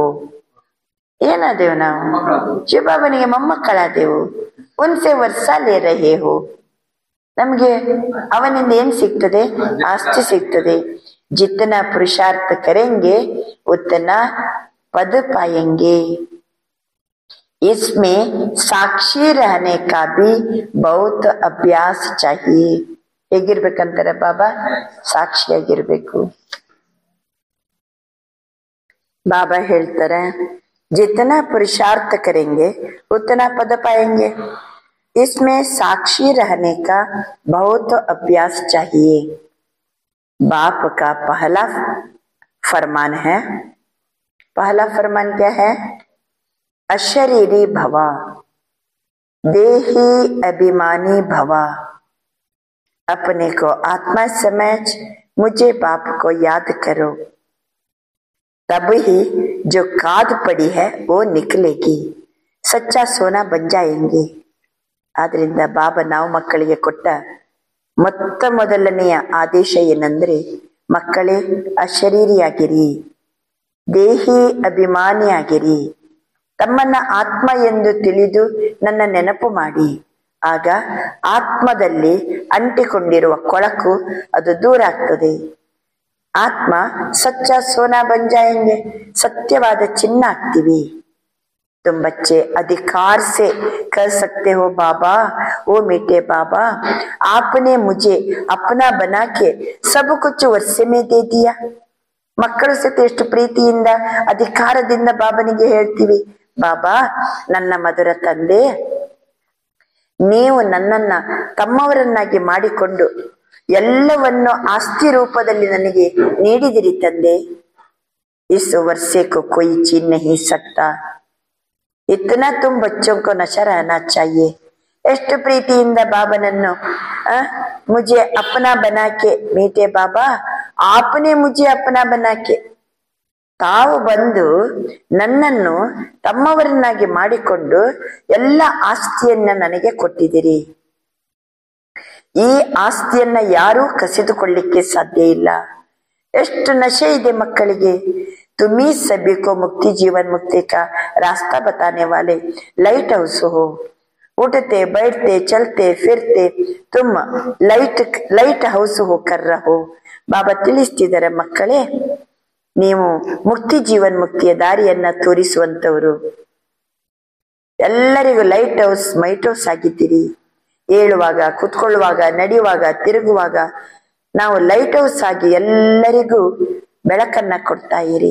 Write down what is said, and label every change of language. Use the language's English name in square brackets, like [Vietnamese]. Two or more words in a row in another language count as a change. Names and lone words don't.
[Kannada] ಏನಾದೇವು ನಾವು? ಶಿವಬಾಬನಿಗೆ ಮೊಮ್ಮಕ್ಕಳಾದೆವು. [Hindi] उनसे वर्सा ले रहे हो. [Kannada] ನಮ್ಗೆ ಅವನಿಂದ ಏನ್ ಸಿಗ್ತದೆ? ಆಸ್ತಿ ಸಿಗ್ತದೆ. [Hindi] जितना पुरुषार्थ करेंगे उतना पद पाएंगे. इसमें साक्षी रहने का भी बहुत अभ्यास चाहिए. [Kannada] ಹೇಗಿರ್ಬೇಕಂತಾರೆ ಬಾಬಾ? ಸಾಕ್ಷಿಯಾಗಿರ್ಬೇಕು. ಬಾಬಾ ಹೇಳ್ತಾರೆ [Hindi] जितना पुरुषार्थ करेंगे उतना पद पाएंगे. इसमें साक्षी रहने का बहुत अभ्यास चाहिए. बाप का पहला फरमान है. पहला फरमान क्या है? अशरीरी भवा, देही अभिमानी भवा. अपने को आत्मा समझ मुझे बाप को याद करो, तब ही जो काद पड़ी है वो निकलेगी, सच्चा सोना बन जाएंगे. [Kannada] ಆದ್ರಿಂದ ಬಾಬಾ ನಾವು ಮಕ್ಕಳಿಗೆ ಕೊಟ್ಟ ಮೊತ್ತ ಮೊದಲನೆಯ ಆದೇಶ ಏನಂದ್ರೆ, ಮಕ್ಕಳೇ ಅಶರೀರಿಯಾಗಿರಿ, ದೇಹಿ ಅಭಿಮಾನಿಯಾಗಿರಿ, ತಮ್ಮನ್ನ ಆತ್ಮ ಎಂದು ತಿಳಿದು ನನ್ನ ನೆನಪು ಮಾಡಿ. ಆಗ ಆತ್ಮದಲ್ಲಿ ಅಂಟಿಕೊಂಡಿರುವ ಕೊಳಕು ಅದು ದೂರ ಆಗ್ತದೆ. ಆತ್ಮ [Hindi] सच्चा सोना बन जाएंगे, [Kannada] ಸತ್ಯವಾದ ಚಿನ್ನ ಆಗ್ತೀವಿ. [Hindi] तुम बच्चे अधिकार से कर सकते हो बाबा, ओ मीठे बाबा आपने मुझे अपना बना के सब कुछ वर्षे में दे दिया. [Kannada] ಮಕ್ಕಳು ಸಹಿತ ಎಷ್ಟು ಪ್ರೀತಿಯಿಂದ ಅಧಿಕಾರದಿಂದ ಬಾಬನಿಗೆ ಹೇಳ್ತೀವಿ, ಬಾಬಾ ನನ್ನ ಮಧುರ ತಂದೆ, ನೀವು ನನ್ನನ್ನ ತಮ್ಮವರನ್ನಾಗಿ ಮಾಡಿಕೊಂಡು ಎಲ್ಲವನ್ನು ಆಸ್ತಿ ರೂಪದಲ್ಲಿ ನನಗೆ ನೀಡಿದಿರಿ ತಂದೆ. [Hindi] इस वर्षे को कोई छीन नहीं सकता. इतना तुम बच्चों को नशा रहना चाहिए. [Kannada] ಎಷ್ಟು ಪ್ರೀತಿಯಿಂದ ಬಾಬನನ್ನು [Hindi] ಮುझे अपना बना के, मीठे बाबा आपने मुझे अपना बना के, [Kannada] ತಾವು ಬಂದು ನನ್ನನ್ನು ತಮ್ಮವರನ್ನಾಗಿ ಮಾಡಿಕೊಂಡು ಎಲ್ಲ ಆಸ್ತಿಯನ್ನ ನನಗೆ ಕೊಟ್ಟಿದ್ದೀರಿ. ಈ ಆಸ್ತಿಯನ್ನ ಯಾರೂ ಕಸಿದುಕೊಳ್ಳಿಕ್ಕೆ ಸಾಧ್ಯ ಇಲ್ಲ. ಎಷ್ಟು ನಶೆ ಇದೆ ಮಕ್ಕಳಿಗೆ. [Hindi] तुम्ही सभी को मुक्ति जीवन मुक्ति का रास्ता बताने वाले [English] light house [Hindi] हो. उठते बैठते चलते फिरते तुम [English] light house [Hindi] होकर रहो. [Kannada] ಬಾಬಾ ತಿಳಿಸ್ತಿದ್ದಾರೆ, ಮಕ್ಕಳೇ ನೀವು ಮುಕ್ತಿ ಜೀವನ್ ಮುಕ್ತಿಯ ದಾರಿಯನ್ನ ತೋರಿಸುವಂತವರು, ಎಲ್ಲರಿಗೂ [English] light house might house [Kannada] ಆಗಿದ್ದೀರಿ. ಏಳುವಾಗ, ಕುತ್ಕೊಳ್ಳುವಾಗ, ನಡೆಯುವಾಗ, ತಿರುಗುವಾಗ ನಾವು [English] light house [Kannada] ಆಗಿ ಎಲ್ಲರಿಗೂ ಬೆಳಕನ್ನ ಕೊಡ್ತಾ ಇರಿ.